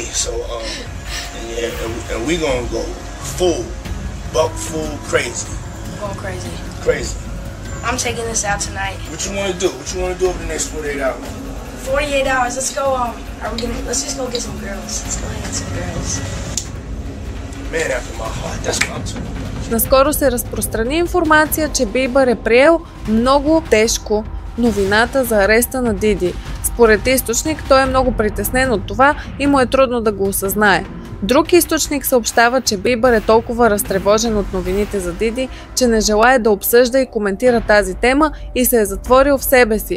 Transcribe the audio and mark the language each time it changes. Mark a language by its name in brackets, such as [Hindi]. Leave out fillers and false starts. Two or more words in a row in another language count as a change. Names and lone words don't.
[English] So and we gonna go buck full crazy. I'm going crazy. Crazy. I'm taking this out tonight. What you want to do? What you want to do over the next 48 hours? 48 hours. Let's go. Let's just go get some girls. Let's go get some girls. Man after my heart. That's what I'm talking about. [Bulgarian] Наскоро се разпространи информация, че Бибър е приел много тежко новината за ареста на Диди. Според източник, той е много притеснен от това и му е трудно да го осъзнае. Друг източник съобщава, че Бибър е толкова разтревожен от новините за Диди, че не желае да обсъжда и коментира тази тема и се е затворил в себе си.